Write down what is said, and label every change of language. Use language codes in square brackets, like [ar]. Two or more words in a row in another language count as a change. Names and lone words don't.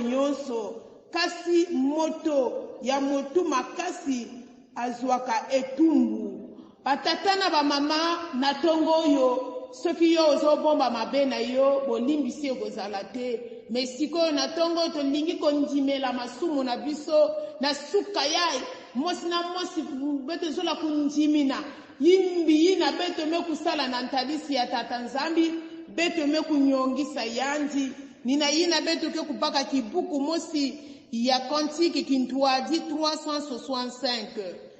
[ln] nyonso kasi moto ya motu makasi azwaka etumbu batata na bamama na tongo oyo soki yo ozobomba mabe na yo bolimbisi ekozala te me sikoyo na tongo tolingi kondimela masumu na biso na suka yai [kg] mosi na mosi beto zola kundimina yimbi yina beto me kusala na ntalisi ya tata nzambi beto me kunyongisa yandi nina yina beto ke kupaka kibuku mosi ya kontiki kintuadi 365